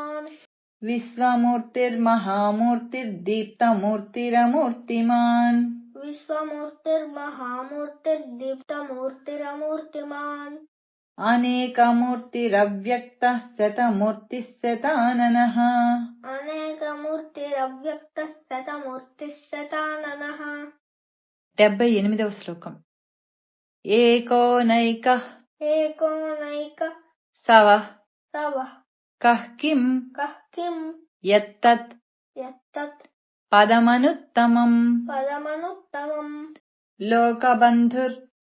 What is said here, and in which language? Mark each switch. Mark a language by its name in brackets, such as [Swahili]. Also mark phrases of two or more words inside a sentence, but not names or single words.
[Sanskrit] విశ్వమూర్తిర్మహామూర్తిర్దీప్తమూర్తిరమూర్తిమాన్ विश्वमूर्तिर्महामूर्तिर्दीप्तमूर्तिरमूर्तिमान् अनेकमूर्तिरव्यक्तः शतमूर्तिः शताननः अनेकमूर्तिरव्यक्तः शतमूर्तिः शताननः [Telugu] 78వ శ్లోకం [Sanskrit] ఏకోనైకః సవః కః కిం యత్తత్ పదమనుత్తమం లోకబంధుర్